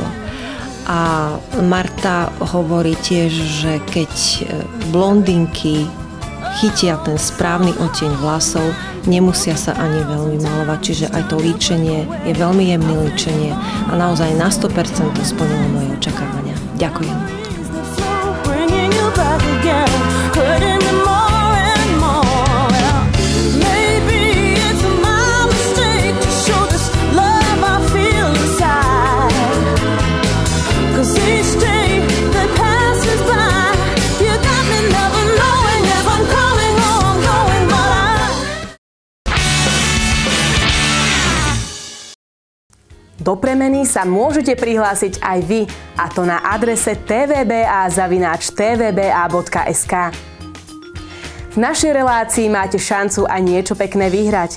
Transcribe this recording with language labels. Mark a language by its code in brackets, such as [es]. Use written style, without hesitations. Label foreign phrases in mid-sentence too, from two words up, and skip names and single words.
[sk] A Marta hovorí tiež, že keď blondinky chytia ten správny odtieň vlasov, nemusia sa ani veľmi malovať, čiže aj to líčenie je veľmi jemné líčenie a naozaj na 100% to splnilo moje očakávania. Ďakujem. [en] Back again, hurting me more and more. Maybe it's my mistake to show this love I feel inside. 'Cause each day that passes by, you got me never knowing if I'm coming or I'm going, but [sk] Do premeny sa môžete prihlásiť aj vy, a to na adrese tvba@tvba.sk. V našej relácii máte šancu aj niečo pekné vyhrať.